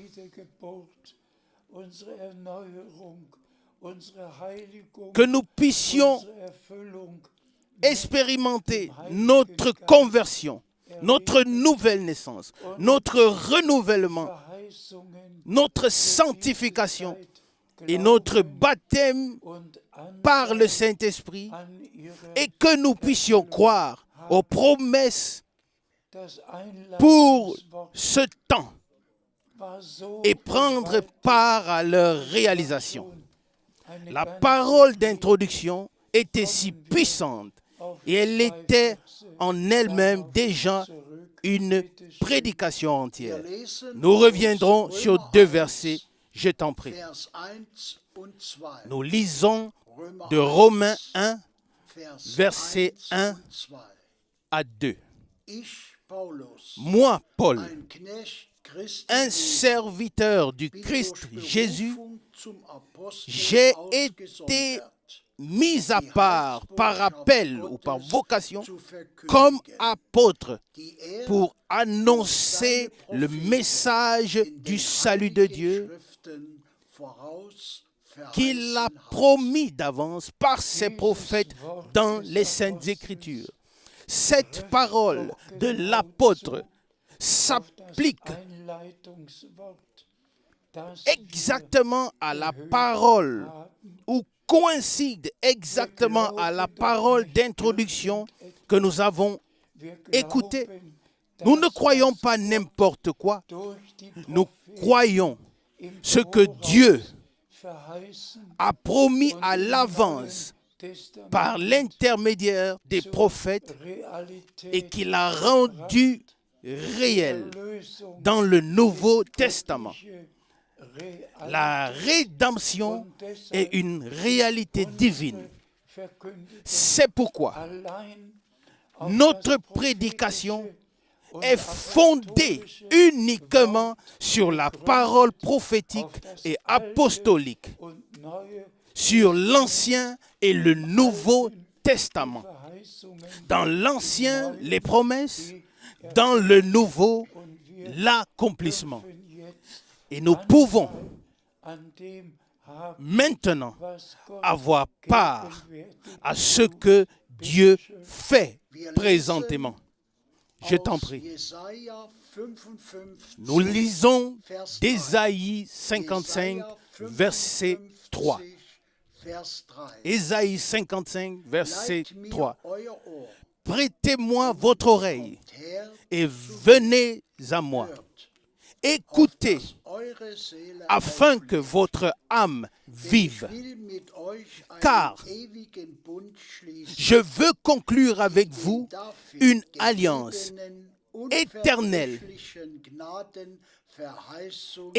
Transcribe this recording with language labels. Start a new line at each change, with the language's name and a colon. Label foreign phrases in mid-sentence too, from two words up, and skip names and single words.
German: Wiedergeburt, unsere Erneuerung, unsere Heiligung,
French: que nous puissions
German: unsere Erfüllung
French: expérimenter notre conversion, notre nouvelle naissance, notre renouvellement,
German: Verheißungen
French: notre sanctification
German: Zeit
French: et notre baptême
German: und an
French: par le Saint-Esprit,
German: ihre
French: et que nous puissions croire aux promesses
German: das
French: pour
German: Einladungswort
French: ce temps
German: war so
French: et prendre
German: gewaltig,
French: part à leur réalisation.
German: eine
French: La
German: ganze
French: parole d'introduction était si puissante
German: auf
French: et elle
German: zwei
French: était
German: Verse
French: en elle-même
German: darauf
French: déjà
German: zurück.
French: une
German: Bitte schön.
French: prédication entière.
German: lesen
French: Nous reviendrons
German: aus
French: sur
German: Römer 2 1,
French: versets, je t'en prie.
German: Vers 1 und 2.
French: Nous lisons
German: Römer
French: de Romains 1,
German: Vers
French: versets 1
German: und 2.
French: à 2.
German: Ich, Paulus,
French: Moi, Paul,
German: ein Knecht Christi
French: un
German: Jesu,
French: serviteur du
German: bin
French: Christ
German: durch
French: Jésus,
German: Berufung zum Apostel
French: j'ai
German: ausgesondert,
French: été mis à part par appel ou par vocation
German: zu verkündigen,
French: comme apôtre
German: die er
French: pour annoncer le message
German: in
French: du
German: den
French: salut de
German: heiligen
French: Dieu
German: Schriften voraus
French: qu'il a
German: verheißen hat.
French: promis d'avance par ses prophètes dans les Saintes Écritures. Cette parole de l'apôtre s'applique
German: Einleitungswort, das
French: exactement à la parole ou coïncide exactement à la parole d'introduction que nous avons
German: wir
French: écoutée.
German: glauben,
French: Nous ne
German: dass
French: croyons
German: das
French: pas n'importe quoi,
German: durch die
French: nous
German: Propheten
French: croyons
German: im
French: ce que
German: Voraus
French: Dieu
German: verheißen
French: a promis
German: und
French: à
German: im
French: l'avance
German: Neuen Testament
French: par l'intermédiaire des
German: zur
French: prophètes
German: Realität
French: et qu'il a rendu réel
German: Erlösung
French: dans le Nouveau Testament.
German: göttliche Realität.
French: La rédemption
German: Und deshalb
French: est une réalité divine.
German: verkündigt
French: C'est pourquoi
German: allein auf
French: notre
German: das
French: prédication
German: prophetische und
French: est fondée
German: apostolische
French: uniquement sur la parole prophétique et apostolique,
German: und neue
French: sur l'Ancien et le Nouveau Testament.
German: Verheißungen
French: Dans l'Ancien, les promesses, dans le Nouveau,
German: und wir
French: l'accomplissement.
German: dürfen jetzt
French: Et nous pouvons
German: an dem haben,
French: maintenant
German: was Gott
French: avoir part
German: gegenwärtig
French: à ce que Dieu fait présentement. Je t'en
German: Aus
French: prie.
German: Jesaja 55,
French: Nous lisons
German: Vers 3.
French: d'Ésaïe 55,
German: Jesaja
French: verset 3.
German: 55, Vers 3.
French: Ésaïe 55, verset
German: Leiht mir
French: 3.
German: euer Ohr,
French: Prêtez-moi votre oreille
German: kommt her,
French: et venez à moi.
German: hört,
French: Écoutez
German: dass eure Seele
French: afin
German: auflebt.
French: que votre âme
German: Denn
French: vive.
German: ich will mit euch einen
French: Car
German: ewigen Bund schließen,
French: Je veux conclure avec
German: den
French: vous
German: dafür
French: une alliance
German: gegebenen,
French: éternelle
German: unverbrüchlichen Gnadenverheißungen